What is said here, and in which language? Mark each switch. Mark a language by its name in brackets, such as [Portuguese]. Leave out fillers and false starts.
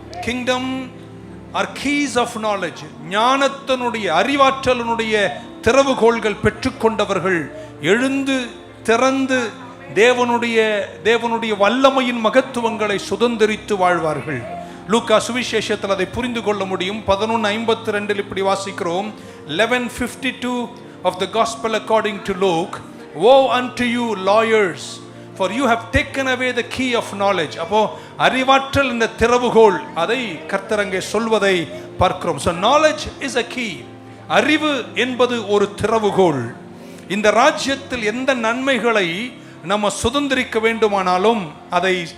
[English] Kingdom or keys of knowledge. [Tamil] ஞானத்தினுடைய அறிவாற்றலினுடைய திறவுகோள்கள் பெற்றுக்கொண்டவர்கள் எழுந்து திறந்து தேவனுடைய வல்லமையின் மகத்துவங்களை சுதந்திரித்து வாழ்வார்கள். லூக்கா சுவிசேஷத்தில் அதை புரிந்து கொள்ள முடியும். 11:52 இப்படி வாசிக்கிறோம். [English] 11:52 of the gospel according to Luke, woe unto you lawyers, for you have taken away the key of knowledge. [Tamil] அப்போ அறிவாற்றல் இந்த திறவுகோல், அதை கர்த்தர் அங்கே சொல்வதை பார்க்கிறோம். [English] So knowledge is a key. [Tamil] அறிவு என்பது ஒரு திறவுகோல். இந்த ராஜ்யத்தில் எந்த நன்மைகளை நம்ம சுதந்திரிக்க வேண்டுமானாலும் அதை